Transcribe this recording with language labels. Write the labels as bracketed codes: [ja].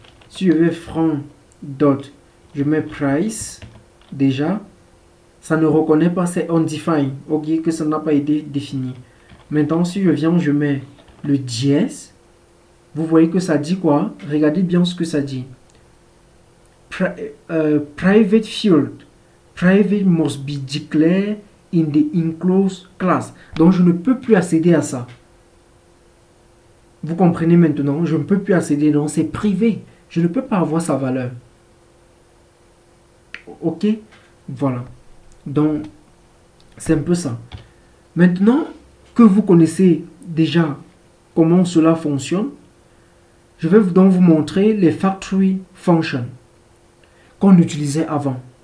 [fr] Si je vais franc dot, je mets price, déjà, ça ne reconnaît pas, c'est undefined, ok, que ça n'a pas été défini. Maintenant, si je viens, je mets le dièse, vous voyez que ça dit quoi? Regardez bien ce que ça dit. [en] Private field. Private must be declared in the enclosed class. [fr] Donc, je ne peux plus accéder à ça. Vous comprenez maintenant? Je ne peux plus accéder. Non, c'est privé. Je ne peux pas avoir sa valeur. Ok? Voilà. Donc, c'est un peu ça. Maintenant que vous connaissez déjà comment cela fonctionne, je vais donc vous montrer les factory functions qu'on utilisait avant.